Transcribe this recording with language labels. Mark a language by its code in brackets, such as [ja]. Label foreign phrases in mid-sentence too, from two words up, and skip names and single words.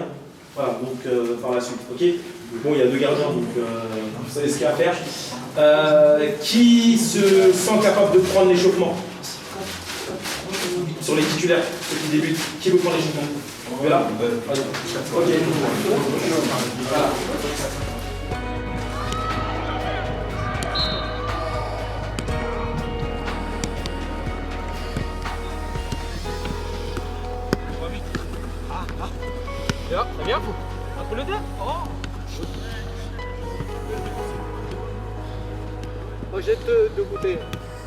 [fr] Voilà, donc par la suite, ok. Bon, il y a 2 gardiens, donc vous savez ce qu'il y a à faire. Qui se sent capable de prendre l'échauffement sur les titulaires, ceux qui débutent? Qui veut prendre l'échauffement? Voilà. Ok. Voilà. [sv] Ja, det blir fort. Skulle det? [fr] Moi, jette de côté.